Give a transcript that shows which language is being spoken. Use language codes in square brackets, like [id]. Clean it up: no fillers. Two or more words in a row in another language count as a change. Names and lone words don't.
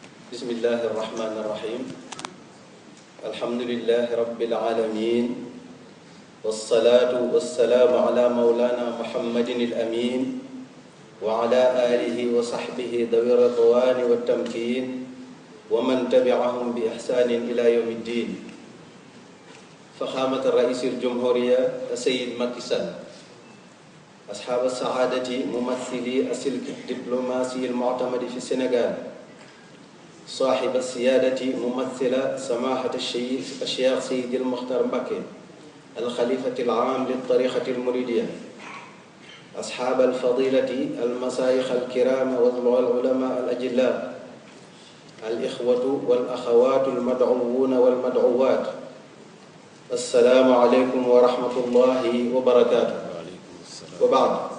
[ar] بسم الله الرحمن الرحيم الحمد لله رب العالمين والصلاة والسلام على مولانا محمد الأمين وعلى آله وصحبه ذوي الرضوان والتمكين ومن تبعهم بإحسان إلى يوم الدين فخامة رئيس الجمهورية السيد مكي سال أصحاب السعادة ممثلي السلك الدبلوماسي المعتمد في السنغال صاحب السيادة ممثل سماحة الشيخ سيد المختار مكي الخليفة العام للطريقة المريدية أصحاب الفضيلة المشايخ الكرام والعلماء الأجلاء الإخوة والأخوات المدعوون والمدعوات السلام عليكم ورحمة الله وبركاته وبعد